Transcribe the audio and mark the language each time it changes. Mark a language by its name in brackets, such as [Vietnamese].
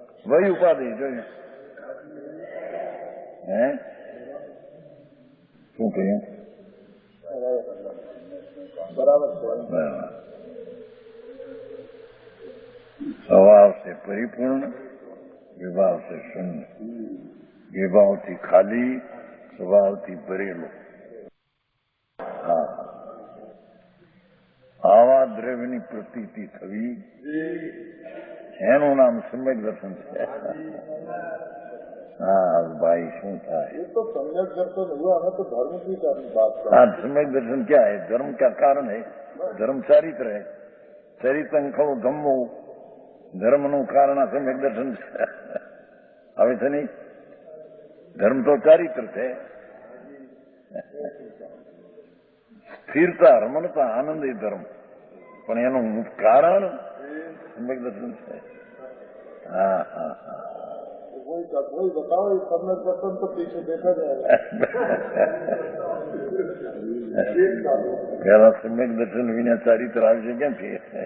[Hindi] वही उपाधि जो है [Gujarati] શું કહ્યું? બરાબર. [Hindi] स्वभाव से परिपूर्ण, विभाव से शून्य. [Gujarati] विभावથી ખાલી, સ્વભાવથી ભરેલો. હા. આવા દ્રવ્યની પ્રતીતિ થવી એનું નામ સમ્યક દર્શન છે. હા ભાઈ શું થાય? [Hindi] ये तो सम्यक दर्शन हुआ, हमें तो धर्म की बात कर. हाँ सम्यक दर्शन क्या है? धर्म क्या कारण है? धर्म चारित्र है. [Prakrit languages] चरित्रं खलु धम्मो. [Gujarati] ધર્મનું કારણ આ સમ્યક દર્શન છે. આવે છે નહીં? ધર્મ તો ચારિત્ર છે. સ્થિરતા, રમણતા, આનંદ એ ધર્મ, પણ એનું કારણ સમ્યક દર્શન છે. હા હા હા. [Hindi] कोई बताओ ये सम्यक दर्शन तो पीछे देखा जाएगा. [Gujarati] પેલા સમ્યક દર્શન વિના ચારિત્ર આવશે ક્યાંથી?